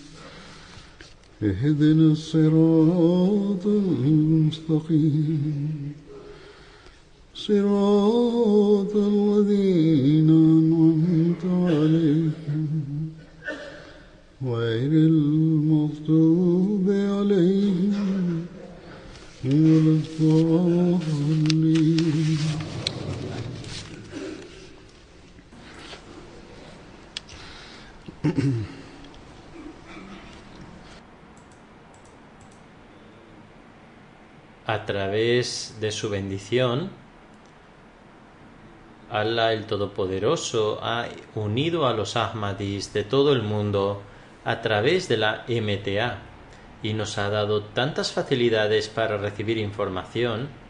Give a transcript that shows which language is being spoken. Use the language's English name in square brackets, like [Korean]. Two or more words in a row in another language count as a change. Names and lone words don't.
[Arabic] اهدنا الصراط المستقيم صراط الذين أنعمت عليهم غير المغضوب عليهم ولا الضالين. [Spanish] A través de su bendición, Allah el Todopoderoso ha unido a los Ahmadis de todo el mundo a través de la MTA y nos ha dado tantas facilidades para recibir información